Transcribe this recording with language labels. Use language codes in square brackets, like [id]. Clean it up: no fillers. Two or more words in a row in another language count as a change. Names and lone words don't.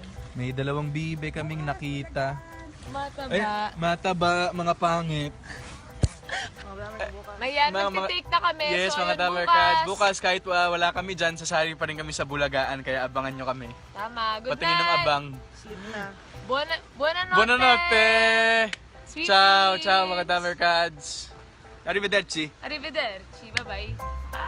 [tl] May dalawang bibe kaming nakita. Mataba. Ay, mataba, mga pangit. Ayan, Mga- magti-take na kami. [en] Yes, so, [tl] mga ayun, Dabbercads. Bukas, kahit wala kami dyan, sasali pa rin kami sa Bulagaan, kaya abangan nyo kami. Tama. Good Patingin ng [en] night. [tl] abang. Sleep na. [it] Buonanotte. Buonanotte! [en] Sweet [it] Ciao, [en] dreams. [tl] ciao mga Dabbercads. Arrivederci. [it] Arrivederci. [en] Bye-bye.